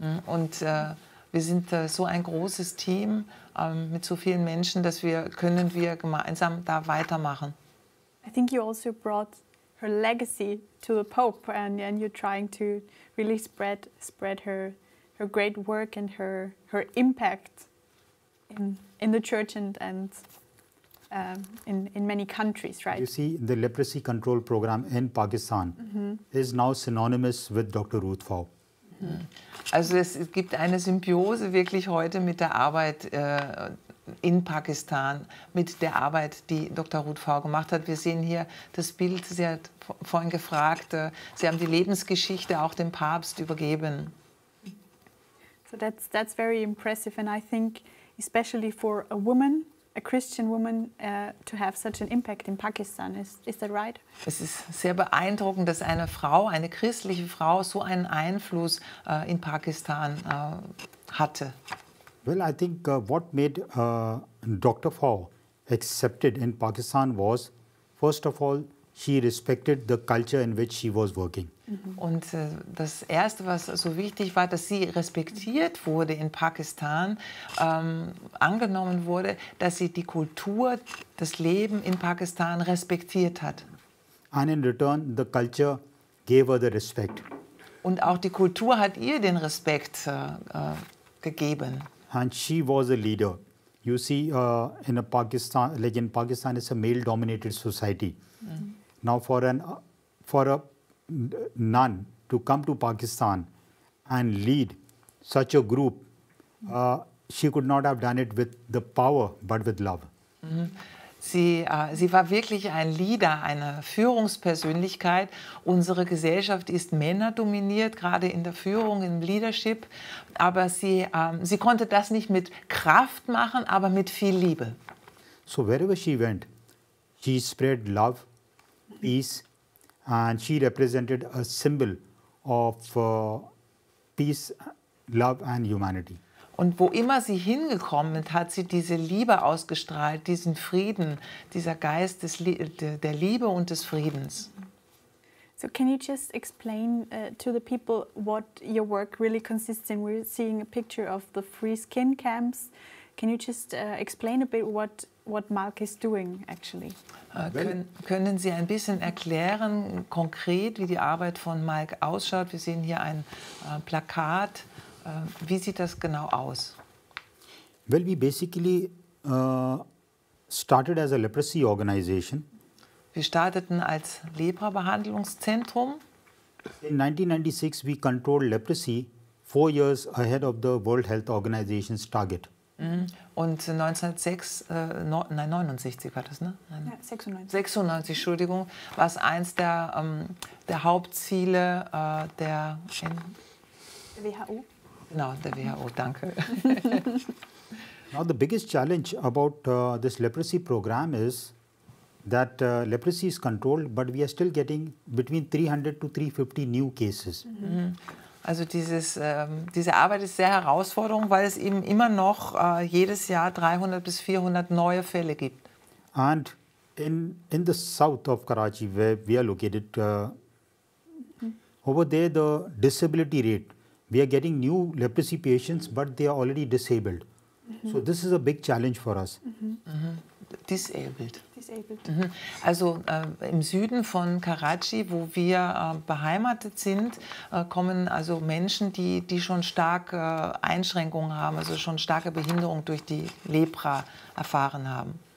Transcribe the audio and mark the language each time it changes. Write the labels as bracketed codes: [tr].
[de] Und wir sind so ein großes Team mit so vielen Menschen, dass können wir gemeinsam da weitermachen. [en] I think you also brought her legacy to the Pope, and you're trying to really spread her great work and her impact in the church and in many countries, right? You see, the leprosy control program in Pakistan is now synonymous with Dr. Ruth Fau. [de] Also es gibt eine Symbiose wirklich heute mit der Arbeit in Pakistan, mit der Arbeit, die Dr. Ruth Fau gemacht hat. Wir sehen hier das Bild, sie hat vorhin gefragt, sie haben die Lebensgeschichte auch dem Papst übergeben. [en] So that's very impressive, and I think especially for a woman, a Christian woman, to have such an impact in Pakistan. Is that right? [de] Es ist sehr beeindruckend, dass eine Frau, eine christliche Frau, so einen Einfluss in Pakistan hatte. [en] Well, I think what made Dr. Fau accepted in Pakistan was, first of all, she respected the culture in which she was working. [de] Und das Erste, was so wichtig war, dass sie respektiert wurde in Pakistan, angenommen wurde, dass sie die Kultur, das Leben in Pakistan respektiert hat. [en] And in return, the culture gave her the respect. [de] Und auch die Kultur hat ihr den Respekt gegeben. [en] And she was a leader. You see, in Pakistan, it's a male-dominated society. Now, for a nun to come to Pakistan and lead such a group, she could not have done it with the power, but with love. [de] Sie war wirklich ein Leader, eine Führungspersönlichkeit. Unsere Gesellschaft ist männerdominiert, gerade in der Führung, im Leadership. Aber sie konnte das nicht mit Kraft machen, aber mit viel Liebe. [en] So wherever she went, she spread love, peace, and she represented a symbol of peace, love and humanity. [de] Und wo immer sie hingekommen ist, hat sie diese Liebe ausgestrahlt, diesen Frieden, dieser Geist der Liebe und des Friedens. [en] So can you just explain to the people what your work really consists in? We're seeing a picture of the free skin camps. Can you just explain a bit what Malk is doing actually? [de] Können Sie ein bisschen erklären, konkret, wie die Arbeit von Malk ausschaut? Wir sehen hier ein Plakat. Wie sieht das genau aus? [en] Well, we basically started as a leprosy organization. [de] Wir starteten als Lepra-Behandlungszentrum. [en] In 1996, we controlled leprosy 4 years ahead of the World Health Organization's target. [de] Und 1969 war das, ne? Ja, 96. 96, Entschuldigung, war es eins der Hauptziele der WHO. Genau, der WHO, danke. [en] Now the biggest challenge about this leprosy program is that leprosy is controlled, but we are still getting between 300 to 350 new cases. [de] Also diese Arbeit ist sehr herausfordernd, weil es eben immer noch jedes Jahr 300 bis 400 neue Fälle gibt. [en] And in the south of Karachi, where we are located, over there the disability rate, we are getting new leprosy patients, but they are already disabled. So this is a big challenge for us. Disabled. [de] Also im Süden von Karachi, wo wir beheimatet sind, kommen also Menschen, die schon stark Einschränkungen haben, also schon starke Behinderung durch die Lepra erfahren haben.